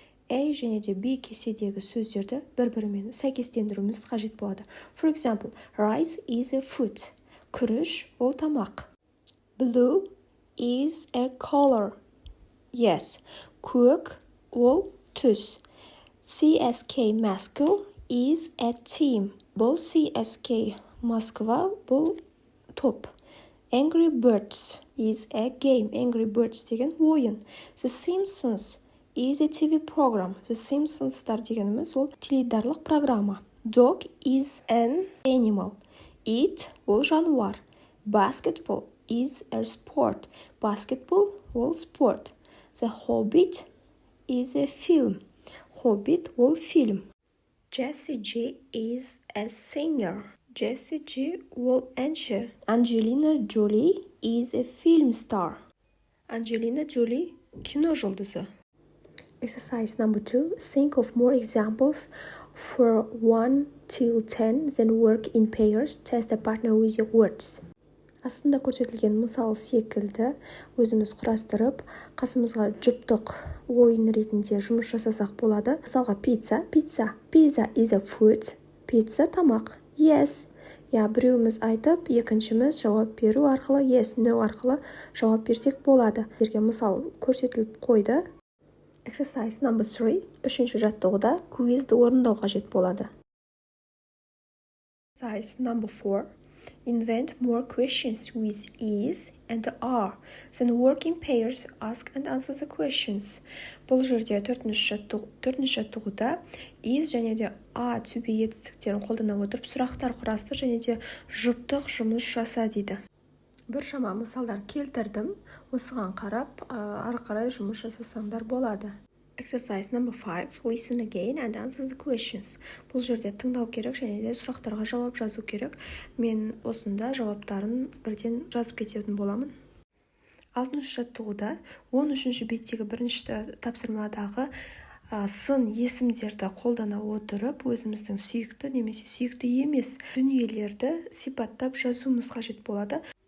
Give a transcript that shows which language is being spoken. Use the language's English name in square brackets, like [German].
[Kazakh] A және де B кестедегі сөздерді бір-бірімен сәйкестендіруіміз қажет болады. [English] For example, rice is a food. [Kazakh] Күріш ол тамақ. [English] Blue is a color. Yes. [Kazakh] Көк ол түс. [English] CSK Moscow is a team. [Kazakh] Бұл CSK Москва бұл топ. [English] Angry Birds is a game. Angry Birds [Kazakh] деген ойын. [English] The Simpsons is a TV program. [Kazakh] The Simpsons'тар дегеніміз ол теледидарлық программа. [English] Dog is an animal. It [Kazakh] ол жануар. [English] Basketball is a sport. [Kazakh] Basketball ол спорт. [English] The Hobbit is a film. Hobbit [Kazakh] ол фильм. [English] Jessie J is a singer. [Kazakh] Jessie J ол әнші. [English] Angelina Jolie is a film star. [Kazakh] Angelina Jolie кино жұлдызы. [English] Exercise number 2. Think of more examples for 1 till 10, then work in pairs. Test a partner with your words. [Kazakh] Астында көрсетілген мысал секілді өзіміз құрастырып, қасымызға жұптық ойын ретінде жұмыс жасасақ болады. Мысалға pizza. [English] Pizza is a food. Pizza [Kazakh] тамақ. [English] Yes. [Kazakh] Біреуіміз айтып, екіншіміз жауап беру арқылы yes, no арқылы жауап берсек болады. Сіздерге мысал көрсетіліп қойды. [English] Exercise number 3. [Kazakh] Үшінші жаттығуда квизді орындау қажет болады. [English] Exercise number 4. Invent more questions with is and are. Then work in pairs, ask and answer the questions. [Kazakh] Бұл жерде төртінші жаттығуда is және де a to-be етістіктерін қолдана отырып сұрақтар құрастыр және де жұптық жұмыс жаса дейді. Біршама мысалдар келтірдім. Осыған қарап, ары қарай жұмыс жасасаңдар болады. [English] Exercise number 5. Listen again and answer the questions. [Kazakh] Бұл жерде тыңдау керек және де сұрақтарға жауап жазу керек. Мен осында жауаптарын бірден жазып кететін боламын. 6-шы жаттығуда 13-ші беттегі бірінші тапсырмадағы сын есімдерді қолдана отырып, өзіміздің сүйікті немесе сүйікті емес дүниелерді сипаттап жазуымыз қажет болады.